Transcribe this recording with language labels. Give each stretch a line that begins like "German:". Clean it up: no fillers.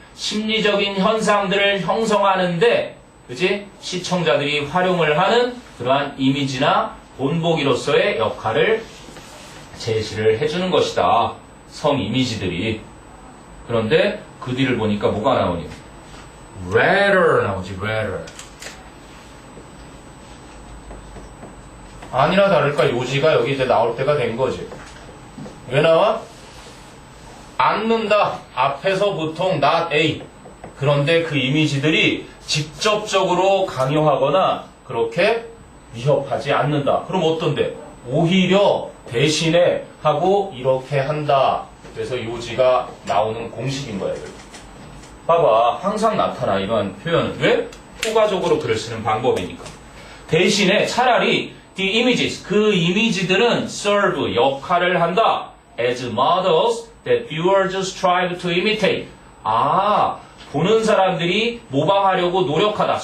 Korean: 심리적인 현상들을 형성하는데, 그지? 시청자들이 활용을 하는 그러한 이미지나 본보기로서의 역할을 제시를 해주는 것이다. 성 이미지들이. 그런데 그 뒤를 보니까 뭐가 나오니?
English: rather
Korean: 나오지,
English: rather.
Korean: 아니나 다를까 요지가 여기 이제 나올 때가 된 거지. 왜 나와? 않는다. 앞에서 보통
English: not A.
Korean: 그런데 그 이미지들이 직접적으로 강요하거나 그렇게 위협하지 않는다. 그럼 어떤데? 오히려 대신에 하고 이렇게 한다. 그래서 요지가 나오는 공식인 거야. 봐봐. 항상 나타나 이런 표현은. 왜? 효과적으로 글을 쓰는 방법이니까. 대신에 차라리
English: the images,
Korean: 그 이미지들은
English: serve,
Korean: 역할을 한다.
English: as models that viewers strive to imitate.
Korean: 보는 사람들이 모방하려고 노력하다.